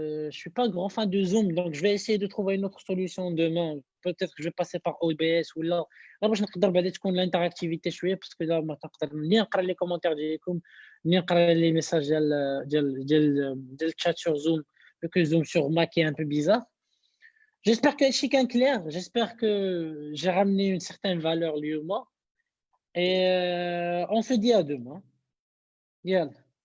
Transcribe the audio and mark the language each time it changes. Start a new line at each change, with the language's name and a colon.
French: Je suis pas grand fan de Zoom, donc je vais essayer de trouver une autre solution demain. Peut-être que je vais passer par OBS ou là.
Arabic: باش نقدر بعدا تكون الانتراكتيفيتي شويه باسكو ما تقدر ني نقرا لي كومونتير ديالكم ني نقرا لي ميساج ديال الشات
French: sur Zoom vu que Zoom sur Mac est un peu bizarre. J'espère que c'est clair, j'espère que j'ai ramené une certaine valeur lui ou moi et on se dit à demain. Yalla.